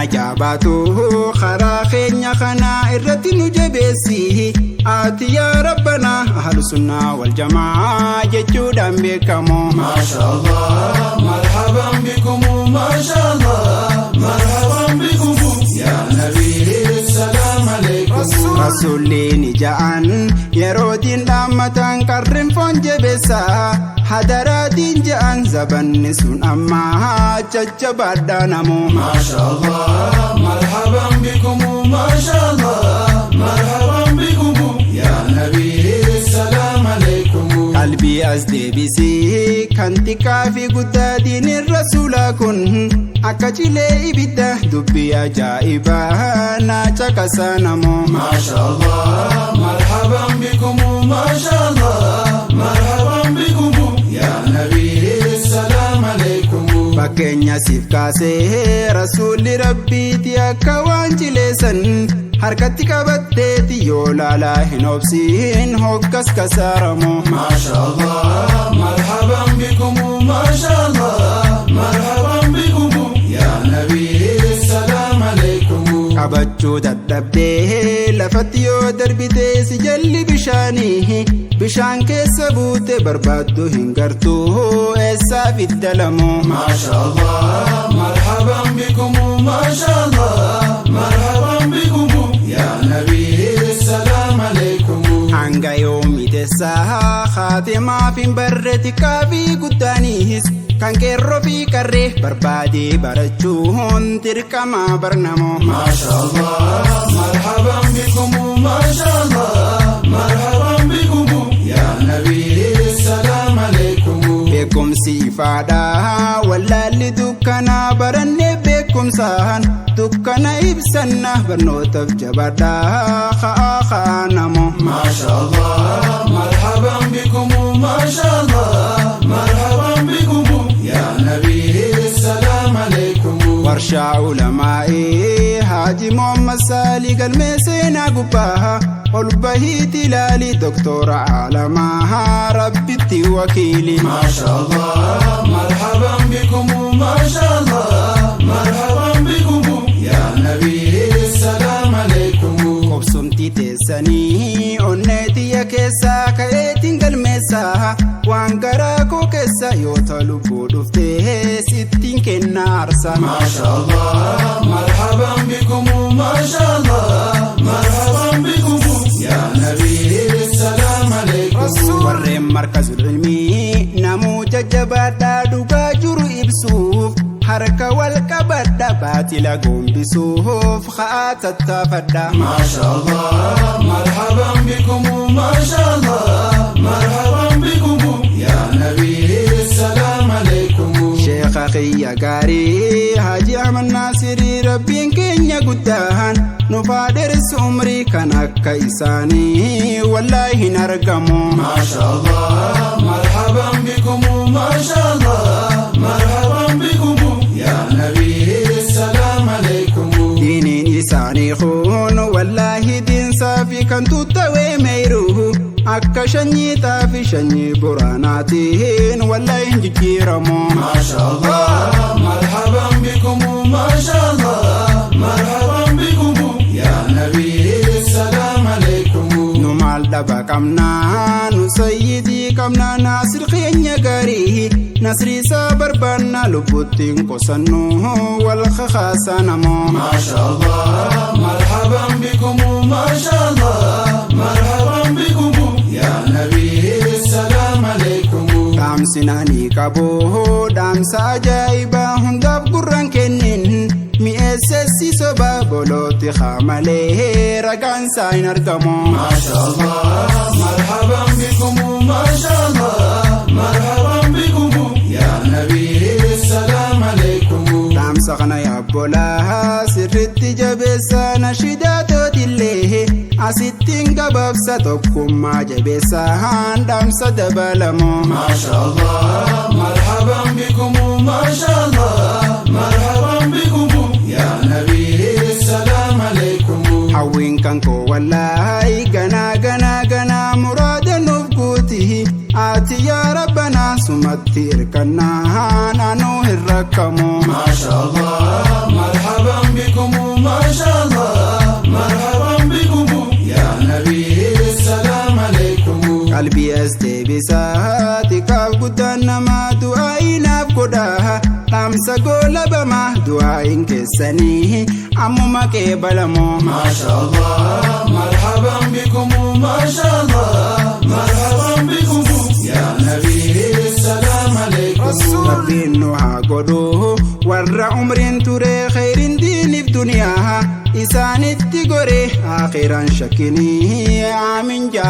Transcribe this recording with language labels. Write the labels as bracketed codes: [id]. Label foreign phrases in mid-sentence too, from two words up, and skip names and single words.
[om] Abaatu karaa keenya kana irratti nu jabeessi. Ati yaa Rabbana [ar] أهل السنة والجماعة [om] jechuudhaan beekamu. [ar] ما شاء الله مرحبا بكم ما شاء الله مرحبا بكم يا نبي سلام عليكم. [om] Rasuulli ni ja'an yeroo diin dhaammatan qarreen foon jabeessa. Hadaraatiin ja'an zabanni sun amma jajjabaadhaa namu. [ar] ما شاء الله مرحبا بكم ما شاء الله مرحبا بكم يا نبي سلام عليكم. [om] Qalbii as deebisii kan xiqqaa fi guddaa diiniin rasuulaa kun akka cilee ibidda dubbii ajaa'ibaa na caqasa namu. [ar] ما شاء الله مرحبا بكم ما شاء الله مرحبا بكم يا نبي سلام عليكم. [om] Fakkeenya siif kaasee rasuulli Rabbiiti akka waan cileessan harkatti qabatteeti yoo laalaa hin obsiin hoggas kasaaramu. [ar] ما شاء الله مرحبا بكم ما شاء الله مرحبا بكم يا نبي سلام عليكم. [om] Qabachuu dadhabdee lafatti yoo darbitee si jalli bishaanii bishaan keessa buute barbaaddu hin gartuu eessaa fidda lamu. [ar] ما شاء الله مرحبا بكم ما شاء الله مرحبا بكم يا نبي سلام عليكم. [om] Hanga yoomi teessaa haatimaaf hin barre xiqqaa fi guddaaniis kan qeerroo fi qarree barbaadee barachuun dirqama barnamo. [ar] ما شاء الله مرحبا بكم ما شاء الله مرحبا بكم يا نبي سلام عليكم. [om] Beekumsi ifaadha, wallaalli dukkanaa barannee beekumsaan dukkana ibsanna barnootaaf jabaadha, ka'aa ka'aa namo. [ar] ما شاء الله مرحبا بكم ما شاء الله مرحبا بكم يا نبي سلام عليكم. [om] Warshaa ulamaa'ee Haaji Muhammad Saalii galmee seenaa gubbaa ol bahiiti ilaali Doktor Alamaa Rabbitti wakiili. [ar] ما شاء الله مرحبا بكم ما شاء الله مرحبا بكم يا نبي سلام عليكم. [om] Qobsumti teessanii onnee tiyya keessaa ka'eetiin galmeessa waan garaa koo keessa yoo ta'u lubbuu dhuftee sittiin kenna aarsa. [ar] ما شاء الله مرحبا بكم ما شاء الله مرحبا بكم يا نبي سلام عليكم. [om] Warreen [ar] مركز العلم [om] namuu jajjabaadhaa dhugaa jiru ibsuuf harka wal qabadha baatila gombisuuf ka'aa tattaafadha. [ar] ما شاء الله مرحبا بكم ما شاء الله مرحبا بكم يا نبي سلام عليكم. [om] Sheekha kiyya gaarii Haaji Ahmad Naasirii Rabbiin keenya guddaan nu faadersu umrii kan akka isaanii wallaahi hin argamu. [ar] ما شاء الله مرحبا بكم ما شاء الله مرحبا بكم يا نبي سلام عليكم. [om] Diiniin isaanii kun wallaahi diinsaa fi kan tuttawee meeru akka shanyii xaafi shanyii boraanaatiin wallaahi hin jijjiiramu. [ar] ما شاء الله مرحبا بكم ما شاء الله مرحبا بكم يا نبي سلام عليكم. [om] Nu maal dhaba qabnaa, nu sayyidii qabnaa, Naasir keenya gaarii, Nasri isaa barbaanna, lubbuttiin qosannu, wal kakaasa namoo. [ar] ما شاء الله مرحبا بكم ما شاء الله مرحبا بكم يا نبي سلام عليكم. [om] Dhaamsina ni qabu, dhaamsa ajaa'ibaa hundaaf gurraan kennin, mi'eessessi soba bolooti haamalee ragaan isaa hin argamu. [ar] ما شاء الله مرحبا بكم ما شاء الله مرحبا بكم يا نبي سلام عليكم. [om] Dhaamsa kana yaabbolaa sirritti jabeessa nashidaa tootillee asittiin gabaabsa tokkummaa jabeessa dhaamsa dabalamu. [ar] ما شاء الله مرحبا بكم ما شاء الله مرحبا بكم يا نبي سلام عليكم. [om] Hawwiin kan koo wallaahi ganaa ganaa ganaa muraada nuuf guuti ati yaa Rabbanaa suma Tirkannaa naannoo hin rakkamu. [ar] ما شاء الله مرحبا بكم ما شاء الله مرحبا بكم. يا نبي سلام عليكم. [om] Qalbii as deebisaa, xiqqaaf guddaan namaa du'aayi naaf godha. Dhaamsa goolabama, du'aayin keessanii. Ammuma qeebalamoo. [ar] ما شاء الله مرحبا بكم ما شاء الله مرحبا بكم. يا نبي سلام عليكم رسول. [om] Rabbiin nu haa godhu, warra umriin ture khayriin diiniif duniyaa, isaanitti gore akhiran shakkinii, aamin.